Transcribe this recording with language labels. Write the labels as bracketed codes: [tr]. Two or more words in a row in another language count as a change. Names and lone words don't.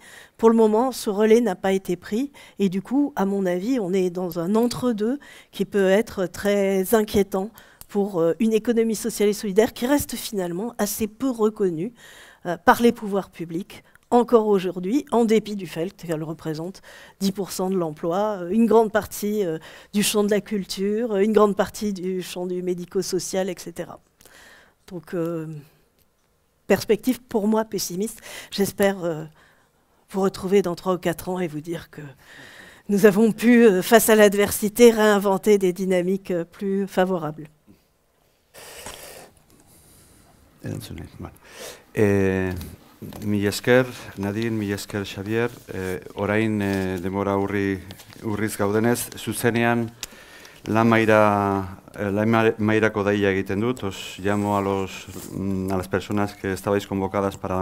[fr] Pour le moment, ce relais n'a pas été pris et du coup, à mon avis, on est dans un entre-deux qui peut être très inquiétant pour une économie sociale et solidaire qui reste finalement assez peu reconnue par les pouvoirs publics, encore aujourd'hui, en dépit du fait qu'elle représente 10% de l'emploi, une grande partie du champ de la culture, une grande partie du champ du médico-social, etc. Donc, perspective pour moi pessimiste. J'espère vous retrouver dans 3 ou 4 ans et vous dire que nous avons pu, face à l'adversité, réinventer des dynamiques plus favorables. [eu] Mila esker, Nadine, mila esker, Xavier. Orain demora urriz gaudenez, zuzenean lan mairako deia egiten dut. [es] Os llamo a las personas que estabais convocadas para la